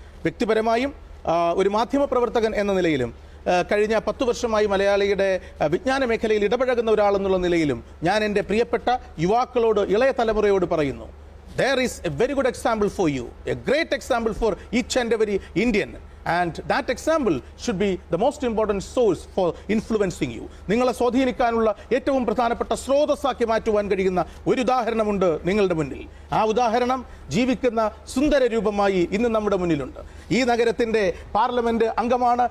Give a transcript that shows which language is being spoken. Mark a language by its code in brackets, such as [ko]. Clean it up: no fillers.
[ml] വ്യക്തിപരമായും ഒരു മാധ്യമപ്രവർത്തകൻ എന്ന നിലയിലും കഴിഞ്ഞ 10 വർഷമായി മലയാളിയുടെ വിജ്ഞാന മേഖലയിൽ ഇടപഴകുന്ന ഒരാളെന്നുള്ള നിലയിലും ഞാൻ എൻ്റെ പ്രിയപ്പെട്ട യുവാക്കളോട്, ഇളയ തലമുറയോട് പറയുന്നു, [en] there is a very good example for you, a great example for each and every Indian. And that example should be the most important source for influencing you. [ml] നിങ്ങളെ സ്വാധീനിക്കാനുള്ള ഏറ്റവും പ്രധാനപ്പെട്ട സ്രോതസ്സാക്കി മാറ്റുവാൻ കഴിയുന്ന ഒരു ഉദാഹരണമുണ്ട് നിങ്ങളുടെ മുന്നിൽ. ആ ഉദാഹരണം ജീവിക്കുന്ന സുന്ദര രൂപമായി ഇന്ന് നമ്മുടെ മുന്നിലുണ്ട്. ഈ നഗരത്തിന്റെ പാർലമെന്റ് അംഗമാണ്